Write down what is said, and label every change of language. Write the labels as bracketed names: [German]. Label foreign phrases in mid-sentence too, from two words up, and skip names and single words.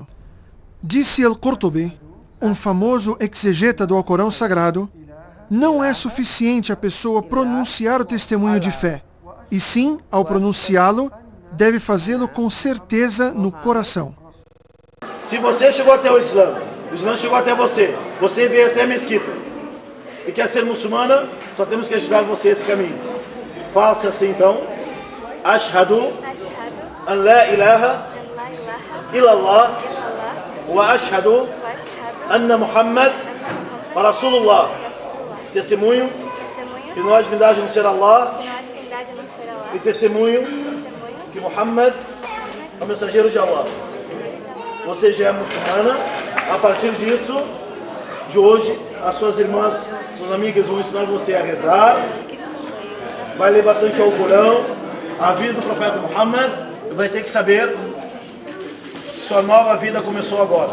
[Portuguese] Disse Al-Qurtubi, um famoso exegeta do Alcorão Sagrado: não é suficiente a pessoa pronunciar o testemunho de fé, e sim, ao pronunciá-lo, deve fazê-lo com certeza no coração. Se você chegou até o Islã chegou até você, você veio até a mesquita e quer ser muçulmana, só temos que ajudar você esse caminho. Faça assim então: [Arabic] أشهد أن لا إله إلا الله وأشهد أن محمدا رسول الله. [Portuguese] Testemunho que não há divindade a não ser Allah, e testemunho que Muhammad é o mensageiro de Allah. Você já é muçulmana. A partir disso, de hoje, as suas irmãs, suas amigas vão ensinar você a rezar, vai ler bastante ao Corão, a vida do profeta Muhammad, e vai ter que saber que sua nova vida começou agora.